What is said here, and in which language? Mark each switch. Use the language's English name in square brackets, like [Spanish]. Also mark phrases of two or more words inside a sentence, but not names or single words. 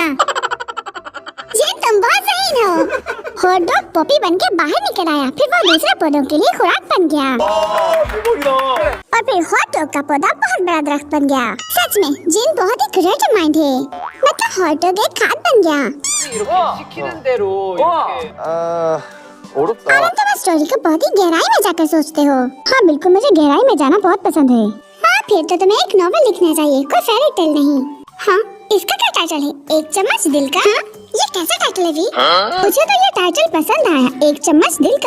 [Hindi] ये तुम बहुत सही हो। [English] hot dog [Hindi] पॉपी बन के बाहर निकल आया, फिर वो दूसरे पौधों के लिए खुराक बन गया और फिर [English] hot dog [Hindi] का पौधा बहुत बड़ा दरख्त बन गया। सच में जिन बहुत ही [English] creative mind [Hindi] है। मतलब [English] hot dog [Hindi] एक खाद बन गया। [Korean] 시키는 대로 이렇게. [Hindi] अरुण, तुम इस स्टोरी को बहुत ही गहराई में जाकर सोचते हो। हाँ बिल्कुल, मुझे गहराई में जाना बहुत पसंद है। हाँ फिर तो तुम्हें एक नॉवल लिखना चाहिए, कोई [English] fairy tale [Hindi] नहीं। हाँ, इसका क्या टाइटल है? एक चम्मच दिल का। हाँ? ये कैसा टाइटल है? मुझे तो ये टाइटल पसंद आया, एक चम्मच दिल का।